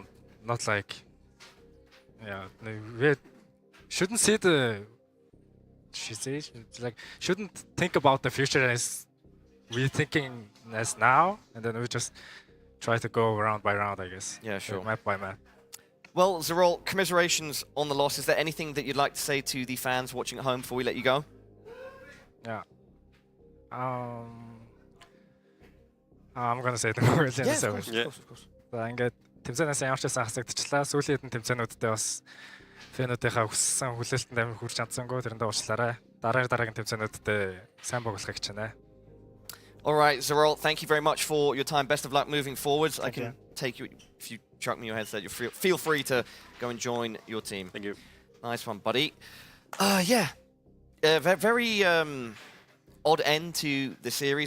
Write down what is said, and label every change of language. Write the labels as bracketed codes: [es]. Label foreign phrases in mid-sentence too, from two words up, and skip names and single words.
[en] Not like, we shouldn't see shouldn't think about the future as we're thinking as now, and then we just try to go round by round, I guess. Yeah, sure. Map by map. Well, Zerol, commiserations on the loss. Is there anything that you'd like to say to the fans watching at home before we let you go? Yeah. I'm gonna say it in Norwegian. Yeah, of course. [mn] За ингээд тэмцээнээс ямар ч байсан хасагдчихлаа. Сүүлийн хэдэн тэмцээнүүддээ бас фэнүүдийнхаа хүссэн хүлээлтэнд амир хүрч чадсангүй. Тэрэндээ уучлаарай. Дараагийн тэмцээнүүддээ сайн тоглохыг хичээнэ. [en] All right, Zerol, thank you very much for your time. Best of luck moving forwards. I can take you, if you chuck me your headset, you feel free to go and join your team. Thank you. Nice one, buddy. Yeah, very odd end to the series.